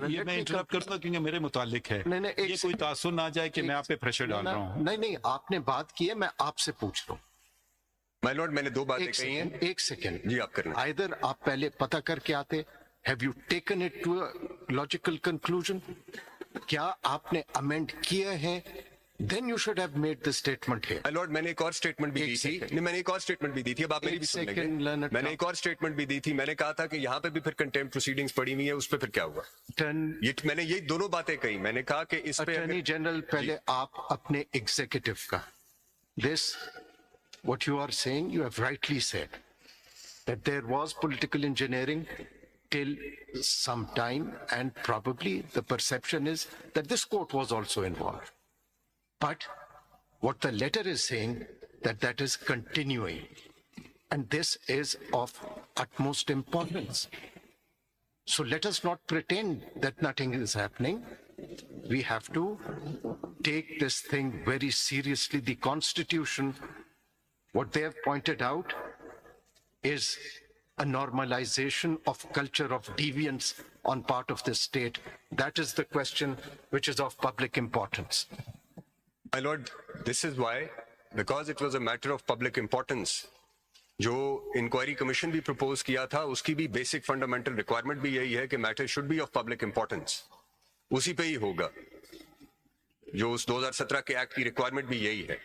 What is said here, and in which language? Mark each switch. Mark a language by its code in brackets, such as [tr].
[ur] یہ میں انٹرپٹ کرتا ہوں کیونکہ میرے متعلق ہے. یہ کوئی تاثر نہ جائے کہ میں آپ پہ پریشر ڈال رہا ہوں. نہیں، آپ نے بات کی ہے، میں آپ سے پوچھ رہا ہوں. my lord, میں نے دو باتیں کہی ہیں. ایک سیکنڈ جی آپ کریں. [en] Either [ur] آپ پہلے پتہ کر کے آتے، [en] have you taken it to a logical conclusion? [ur] کیا آپ نے امینڈ کیے ہیں؟ [en] Then you should have made the statement here. [ur] my lord, میں نے ایک اور اسٹیٹمنٹ بھی دی تھی. نہیں، میں نے ایک اور اسٹیٹمنٹ بھی دی تھی. اب آپ میری بھی سن لیں. میں نے ایک اور اسٹیٹمنٹ بھی دی تھی. میں نے کہا تھا کہ یہاں پہ بھی پھر کنٹیمپٹ پروسیڈنگز پڑی ہوئی ہیں، اس پہ پھر کیا ہوا؟ میں نے یہ دونوں باتیں کہی. میں نے کہا کہ اس پہ اٹارنی جنرل، پہلے آپ اپنے ایگزیکٹو کا [en] this what you are saying, you have rightly said that there was political engineering till some time, and probably the perception is that this court was also involved. But what the letter is saying, that is continuing, and this is of utmost importance. So let us not pretend that nothing is happening. We have to take this thing very seriously. The Constitution, what they have pointed out, is a normalization of culture of deviance on part of this state. That is the question which is of public importance. my lord, this is why, because it was a matter of public importance, [ur] جو inquiry commission بھی propose کیا تھا اس کی بھی basic fundamental requirement بھی یہی ہے کہ metre should be of public importance. اسی پہ ہی ہوگا. جو اس 2017 کے ایکٹ کی ریکوائرمنٹ بھی یہی ہے.